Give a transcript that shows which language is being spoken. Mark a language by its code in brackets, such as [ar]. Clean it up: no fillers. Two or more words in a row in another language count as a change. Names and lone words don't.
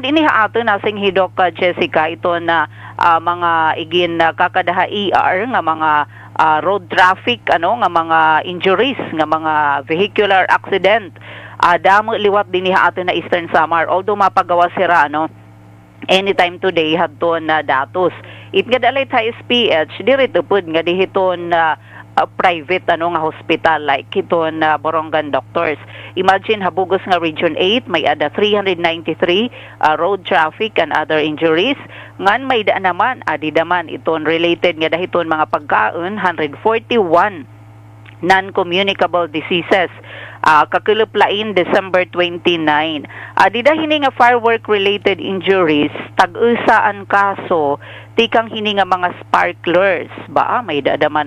[war] dinhi ato nasing hidok Jessica ito na mga igin kakadaha ER nga mga [en] road traffic [war] nga mga injuries nga mga [en] vehicular accident [war] damo liwat dinhi ato na Eastern Samar although mapagawa sira anytime today hadton na datos it nga dalay sa SPH dirito pud nga dihiton private nga hospital like iton Borongan Doctors. Imagine habugos nga Region 8 may ada 393 [en] road traffic and other injuries. [war] Ngan may da naman adi daman iton related nga dahiton mga pagkaon 141 [en] non-communicable diseases. [war] Kakulup lain December 29. Dida hini nga [en] firework related injuries [war] tag-usaan kaso tikang hini nga mga sparklers ba may dadaman